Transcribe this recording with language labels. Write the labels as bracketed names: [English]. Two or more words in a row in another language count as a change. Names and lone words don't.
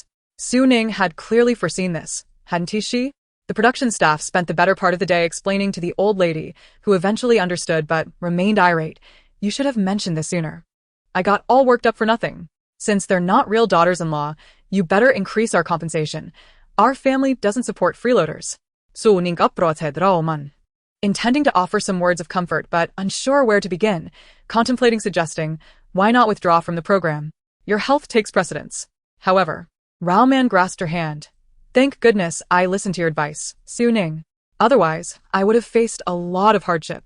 [English] Su Ning had clearly foreseen this, hadn't she? The production staff spent the better part of the day explaining to the old lady, who eventually understood but remained irate. You should have mentioned this sooner. I got all worked up for nothing. Since they're not real daughters-in-law, you better increase our compensation. Our family doesn't support freeloaders. Su Ning upbrotted man. Intending to offer some words of comfort but unsure where to begin, contemplating suggesting, why not withdraw from the program? Your health takes precedence. However, Rao Man grasped her hand. Thank goodness I listened to your advice, Su Ning. Otherwise, I would have faced a lot of hardship.